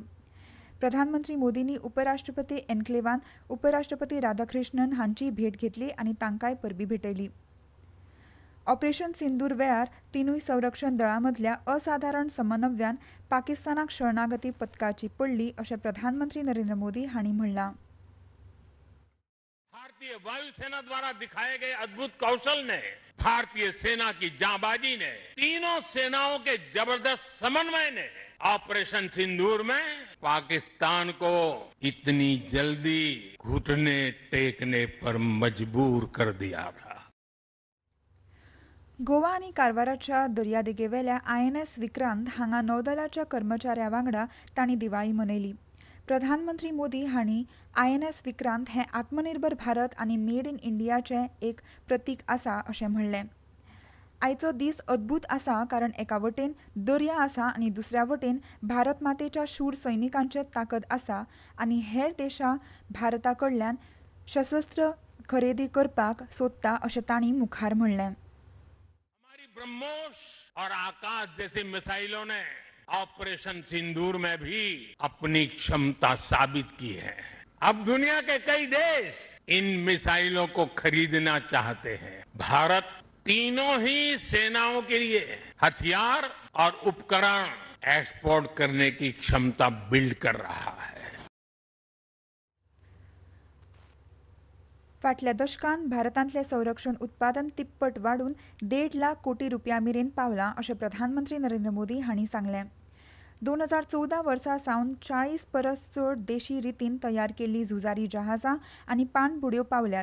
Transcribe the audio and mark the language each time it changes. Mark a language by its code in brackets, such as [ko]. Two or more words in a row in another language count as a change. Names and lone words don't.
[kok] प्रधानमंत्री मोदींनी उपराष्ट्रपती एन्क्लेवांत उपराष्ट्रपती राधाकृष्णन हांची भेट घेतली आनी तांकांय परबीं भेटयली. ऑपरेशन सिंदूर वेळार तिनूय संरक्षण दळां मदल्या असाधारण समन्वयान पाकिस्तानाक शरणागती पत्कारची पडली अशें प्रधानमंत्री नरेंद्र मोदी हांणी म्हणलां. [hi] भारतीय वायुसेना द्वारा दिखाए गए अद्भुत कौशल ने, भारतीय सेना की जांबाजी ने, तीनों सेनाओं के जबरदस्त समन्वय ने ऑपरेशन सिंदूर में पाकिस्तान को इतनी जल्दी घुटने टेकने पर मजबूर कर दिया था. [kok] गोवा आनी कारवाराच्या दर्यादेगेवेल्या INS विक्रांत हांगा नौदलाच्या कर्मचाऱ्यां वांगडा तांणी दिवाळी मनयली. प्रधानमंत्री मोदी हांणी INS विक्रांत हें आत्मनिर्भर भारत आनी मेड इन इंडियाचें एक प्रतीक आसा अशें म्हणलें. आयचो दीस अद्भुत आसा कारण एका वटेन दर्या आसा आनी दुसऱ्या वटेन भारत मातेच्या शूर सैनिकांचे ताकद आसा आनी हेर देशां भारता कडल्यान शस्त्र खरेदी करपाक सोदता अशें तांणी मुखार म्हणलें. [hi] ब्रह्मोस और आकाश जैसी मिसाइलों ने ऑपरेशन सिंदूर में भी अपनी क्षमता साबित की है. अब दुनिया के कई देश इन मिसाइलों को खरीदना चाहते हैं. भारत तीनों ही सेनाओं के लिए हथियार और उपकरण एक्सपोर्ट करने की क्षमता बिल्ड कर रहा है. [kok] फाटल्या दशकांत भारतांतलें संरक्षण उत्पादन तिप्पट वाडून 1.5 लाख कोटी रुपया मेरेन पावलां अशें प्रधानमंत्री नरेंद्र मोदी हांणी सांगलें. 2014 वर्सा सावन 40 परस चड देशी रितीन तयार केल्लीं झुजारी जहाजां आनी पाणबुडयो पावल्यात.